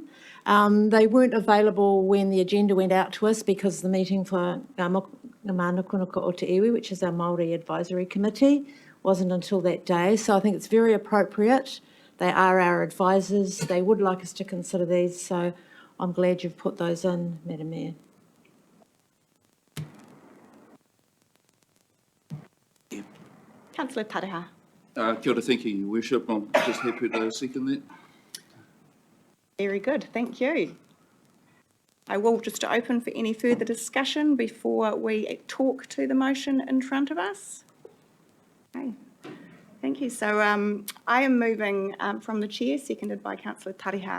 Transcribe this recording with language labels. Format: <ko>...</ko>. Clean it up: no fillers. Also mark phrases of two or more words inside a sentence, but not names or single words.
<en>They weren't available when the agenda went out to us because the meeting for Ngā Mānukunuka o Te Iwi, which is our Māori Advisory Committee, wasn't until that day. So I think it's very appropriate. They are our advisors. They would like us to consider these. So I'm glad you've put those in, Madam Mayor. Councillor Taraha.</en> <mi>Kia ora,</mi> <en>thank you, Your Worship. I'm just happy to second that. Very good, thank you. I will just open for any further discussion before we talk to the motion in front of us. Okay, thank you. So I am moving from the chair, seconded by Councillor Tariha.</en>